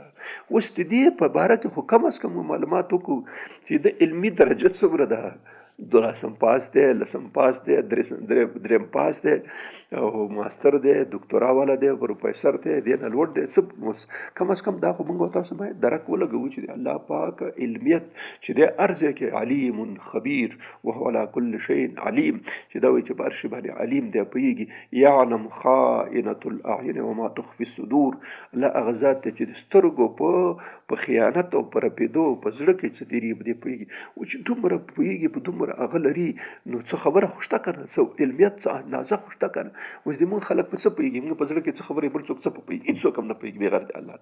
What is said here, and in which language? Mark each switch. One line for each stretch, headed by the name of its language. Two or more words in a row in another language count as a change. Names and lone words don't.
Pashto: اوس د دې په باره کې خو کم از کم معلومات وکړو چې د علمي درجه څومره ده، 12 پاس دی، 10 پاس دی، 3 پاس دی او ماستر دی، دکتورا والا دی، پروفیسر دی، دې نه لوړ دی څه کم از کم دا خو موږ تاسو باید درک ولګوو چې الله پاک علمیت چې دی هر ځای کې
Arabic: علیم خبیر وهو على كل شيء علیم
Pashto: چې دا وایي چې په هر شي باندې علیم دی، پوهېږي
Arabic: یعلم خائنة الاعین وما تخفي الصدور.
Pashto: الله هغه ذات دی چې د سترګو په خیانت او په رپېدو په زړه کې څه تېرېږي په دې پوهېږي او چې دومره پوهېږي په دومره هغه لري نو څه خبره خو شته که نه، څه علمیت څه اندازه خو شته که نه. اوس د مونږ خلک په څه پوهېږي، مونږ په زړه کې څه خبرې بل څوک څه په پوهېږي، هېڅ څوک هم نه پوهېږي بغیر د الله.